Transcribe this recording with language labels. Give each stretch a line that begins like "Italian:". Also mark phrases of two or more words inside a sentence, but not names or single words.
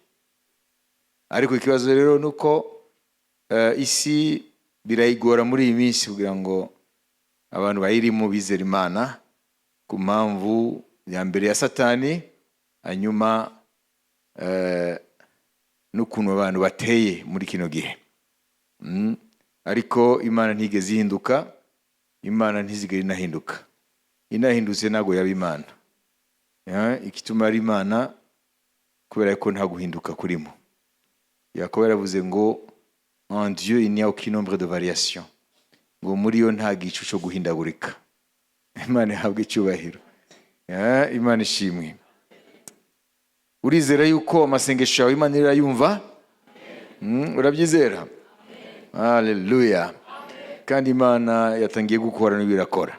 Kinyarwanda: Ariko ikibazo rero nuko isi birayigora muri iyi minsi kugira ngo abantu bayirimo bizera Imana, ku mpamvu ya mbere ya Satani, hanyuma n'ukuntu abantu bateye muri kino gihe. Ariko Imana ntigeze ihinduka. Imana ntizigera inahinduka. Inahindutse ntabwo yaba Imana. Ikituma ari Imana kubera ko nta guhinduka kurimo. Yakobo yaravuze ngo
French: en Dieu il n'y a aucun nombre de variation.
Kinyarwanda: Ngo muri yo nta gicu cyo guhindagurika. Imana ihabwe icyubahiro. Imana ishimwe. Urizera yuko amasengesho yawe Imana irayumva? Urabyizera? Haleluya. Kandi Imana yatangiye gukora n'ibirakora.